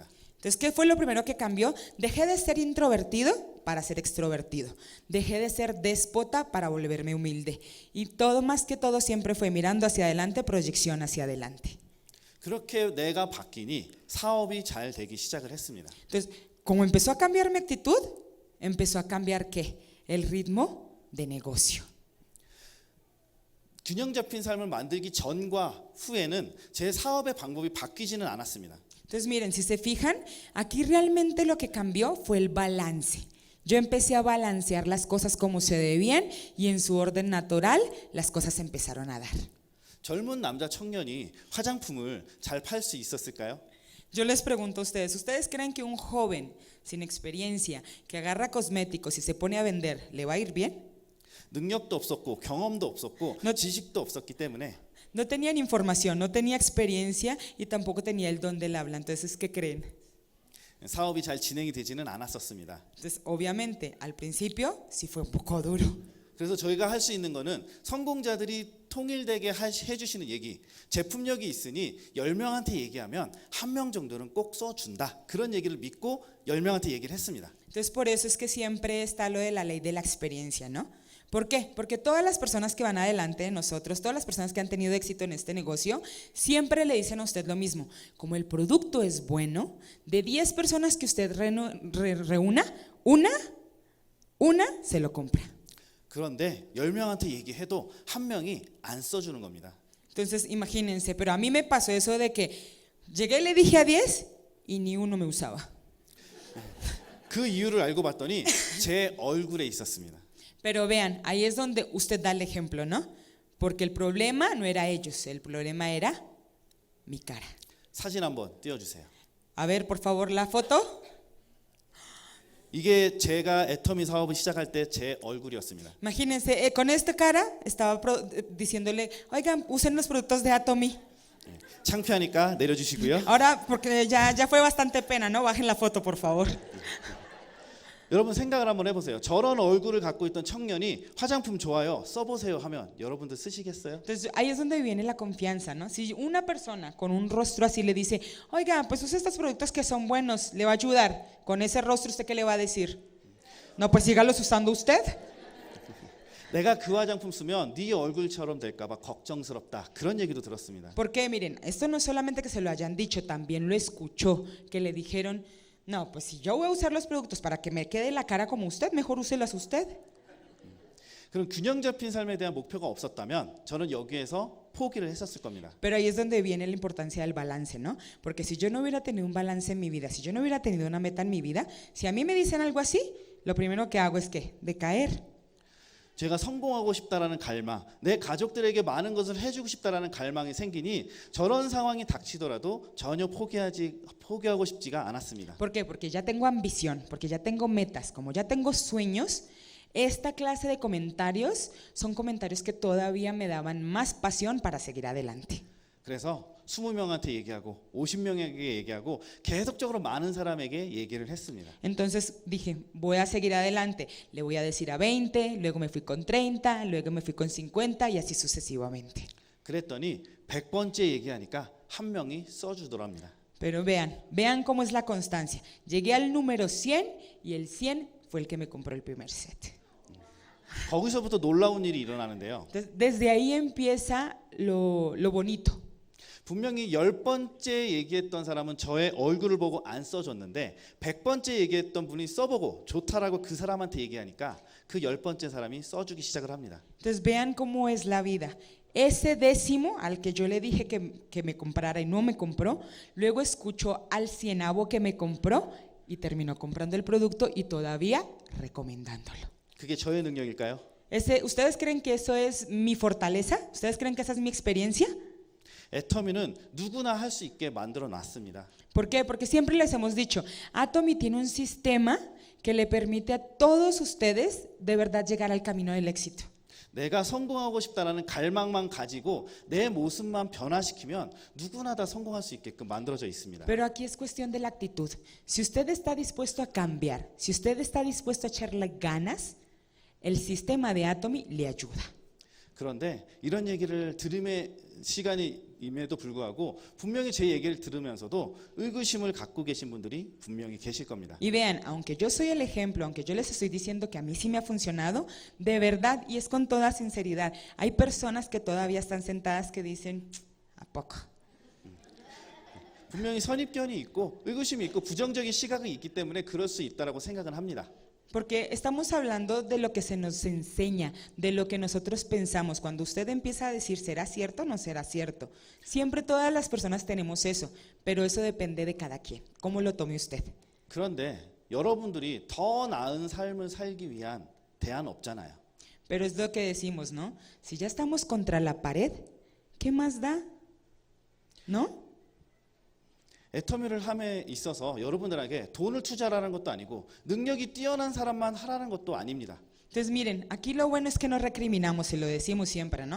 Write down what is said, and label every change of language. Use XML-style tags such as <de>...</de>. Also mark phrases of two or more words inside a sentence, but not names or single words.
<es>Entonces, ¿qué fue lo primero que cambió? Dejé de ser introvertido para ser extrovertido. Dejé de ser déspota para volverme humilde. Y todo, más que todo, siempre fue mirando hacia adelante, proyección hacia adelante.</es> <ko>그렇게 내가 바뀌니 사업이 잘 되기 시작을 했습니다.</ko> <es>Entonces, como empezó a cambiar mi actitud, empezó a cambiar ¿qué? El ritmo de negocio.</es> <ko>균형 잡힌 삶을 만들기 전과 후에는 제 사업의 방법이 바뀌지는 않았습니다.</ko> <es>Entonces miren, si se fijan, aquí realmente lo que cambió fue el balance. Yo empecé a balancear las cosas como se debían y en su orden natural las cosas empezaron a dar.</es> <ko>젊은 남자 청년이 화장품을 잘 팔 수 있었을까요?</ko> <es>Yo les pregunto a ustedes, ¿ustedes creen que un joven sin experiencia que agarra cosméticos y se pone a vender, le va a ir bien?</es> <ko>능력도 없었고 경험도 없었고</ko> <es>No.</es> <ko>지식도 없었기 때문에</ko> <es>No tenían información, no tenía experiencia y tampoco tenía el don del habla. Entonces, ¿qué creen?</es> <ko>사업이 잘 진행이 되지는 않았었습니다.</ko> <es>Entonces, obviamente, al principio sí fue un poco duro.</es> <ko>그래서 저희가 할 수 있는 거는 성공자들이 통일되게 해주시는 얘기, 제품력이 있으니 10명한테 얘기하면 1명 정도는 꼭 써준다. 그런 얘기를 믿고 10명한테 얘기를 했습니다.</ko> <es>Entonces, por eso es que siempre está lo de la ley de la experiencia, ¿no? ¿Por qué? Porque todas las personas que van adelante de nosotros, todas las personas que han tenido éxito en este negocio, siempre le dicen a usted lo mismo. Como el producto es bueno, de 10 personas que usted reúna, una se lo compra.</es> <ko>그런데 10명한테 얘기해도 1명이 안 써주는 겁니다.</ko> <es>Entonces, imagínense, pero a mí me pasó eso de que llegué y le dije a 10 y ni uno me usaba.</es> <ko>그 이유를 알고 봤더니 제 얼굴에 있었습니다.</ko> <es>Pero vean, ahí es donde usted da el ejemplo, ¿no? Porque el problema no era ellos, el problema era mi cara.</es> <ko>사진 한번 띄워주세요.</ko> <es>A ver, por favor, la foto.</es> <ko>이게 제가 애터미 사업을 시작할 때 제 얼굴이었습니다.</ko> <es>Imagínense, con esta cara estaba diciéndole, oigan, usen los productos de Atomy.</es> <ko>창피하니까 내려주시고요.</ko> <es>Ahora, porque ya fue bastante pena, ¿no? Bajen la foto, por favor.</es> <ko>여러분 생각을 한번 해보세요. 저런 얼굴을 갖고 있던 청년이 화장품 좋아요, 써보세요 하면 여러분들 쓰시겠어요?</ko> <es>Entonces ahí es donde viene la confianza, ¿no? Si una persona con un rostro así le dice, oiga, pues usa estos productos que son buenos, le va a ayudar. Con ese rostro, ¿usted qué le va a decir? No, pues sígalos usando usted.</es> <ko>내가 그 화장품 쓰면 네 얼굴처럼 될까봐 걱정스럽다. 그런 얘기도 들었습니다.</ko> <es>Porque miren, esto no es solamente que se lo hayan dicho, también lo escuchó, que le dijeron, no, pues si yo voy a usar los productos para que me quede la cara como usted, mejor úselas usted.</es> <ko>그럼 균형 잡힌 삶에 대한 목표가 없었다면 저는 여기에서 포기를 했었을 겁니다.</ko> <es>Pero ahí es donde viene la importancia del balance, ¿no? Porque si yo no hubiera tenido un balance en mi vida, si yo no hubiera tenido una meta en mi vida, si a mí me dicen algo así, lo primero que hago es ¿qué? Decaer.</es> <ko>제가 성공하고 싶다라는 갈망, 내 가족들에게 많은 것을 해주고 싶다라는 갈망이 생기니 저런 상황이 닥치더라도 전혀 포기하고 싶지가 않았습니다.</ko> <es>¿Por qué? Porque ya tengo ambición, porque ya tengo metas, como ya tengo sueños, esta clase de comentarios son comentarios que todavía me daban más pasión para seguir adelante.</es> <ko>그래서 20명한테 얘기하고 50명에게 얘기하고 계속적으로 많은 사람에게 얘기를 했습니다.</ko> <es>Entonces dije, voy a seguir adelante, le voy a decir a 20, luego me fui con 30, luego me fui con 50 y así sucesivamente.</es> <ko>그랬더니 100번째 얘기하니까 한 명이 써주더랍니다.</ko> <es>Pero vean cómo es la constancia. Llegué al número 100 y el 100 fue el que me compró el primer set.</es> <ko>거기서부터 놀라운 일이 일어나는데요.</ko> <es>Entonces, desde ahí empieza lo bonito.</es> <ko>분명히 10번째 얘기했던 사람은 저의 얼굴을 보고 안 써줬는데 100번째 얘기했던 분이 써보고 좋다라고 그 사람한테 얘기하니까 그 10번째 사람이 써주기 시작을 합니다.</ko> <es>Entonces vean cómo es la vida. Ese décimo al que yo le dije que me comprara y no me compró, luego escuchó al cienavo que me compró y terminó comprando el producto y todavía recomendándolo.</es> <ko>그게 저의 능력일까요?</ko> <es>¿Ustedes creen que eso es mi fortaleza? ¿Ustedes creen que esa es mi experiencia?</es> <ko>애터미는 누구나 할 수 있게 만들어 놨습니다.</ko> <es>¿Por qué? Porque siempre les hemos dicho, Atomy tiene un sistema que le permite a todos ustedes de verdad llegar al camino del éxito.</es> <ko>내가 성공하고 싶다라는 갈망만 가지고 내 모습만 변화시키면 누구나 다 성공할 수 있게끔 만들어져 있습니다.</ko> <es>Pero aquí es cuestión de la actitud. Si usted está dispuesto a cambiar, si usted está dispuesto a echarle ganas, el sistema de Atomy le ayuda.</es> <ko>그런데 이런 얘기를 들음의 시간임에도 불구하고 분명히 제 얘기를 들으면서도 의구심을 갖고 계신 분들이 분명히 계실 겁니다.</ko> <es>Y vean, aunque yo soy el ejemplo, aunque yo les estoy diciendo que a mí sí me ha funcionado, de verdad, y es con toda sinceridad, hay personas que todavía están sentadas que dicen, ¿a poco?</es> <ko>분명히 선입견이 있고 의구심이 있고 부정적인 시각이 있기 때문에 그럴 수 있다라고 생각은 합니다.</ko> <es>Porque estamos hablando de lo que se nos enseña, de lo que nosotros pensamos. Cuando usted empieza a decir, ¿será cierto o no será cierto? Siempre todas las personas tenemos eso, pero eso depende de cada quien. ¿Cómo lo tome usted?</es> <ko>그런데 여러분들이 더 나은 삶을 살기 위한 대안 없잖아요.</ko> <es>Pero es lo que decimos, ¿no? Si ya estamos contra la pared, ¿qué más da? ¿No?</es> <ko>애터미를 함에 있어서 여러분들에게 돈을 투자하라는 것도 아니고 능력이 뛰어난 사람만 하라는 것도 아닙니다.</ko> <es>Entonces miren, aquí lo bueno es que no recriminamos y lo decimos siempre, ¿no?</es>